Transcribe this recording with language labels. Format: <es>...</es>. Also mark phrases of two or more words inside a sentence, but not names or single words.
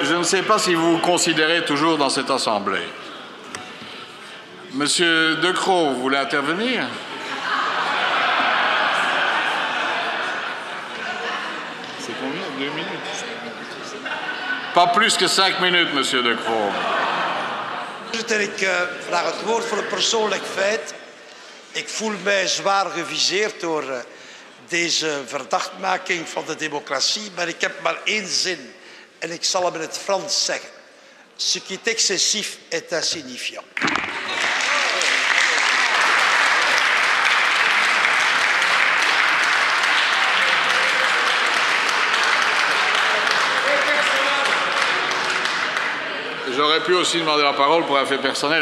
<fr>Je ne sais pas si vous vous considérez toujours dans cette assemblée. Monsieur Decroix, vous voulez intervenir? C'est combien? 2 minutes? Pas plus que 5 minutes, Monsieur Decroix.</fr> <nl>Voorzitter, ik vraag het woord voor een persoonlijk feit. Ik voel mij zwaar geviseerd door deze verdachtmaking van de democratie, maar ik heb maar één zin en ik zal hem in het Frans zeggen.</nl> <fr>Ce qui est excessif est insignifiant. J'aurais pu aussi demander la parole pour un fait personnel.</fr>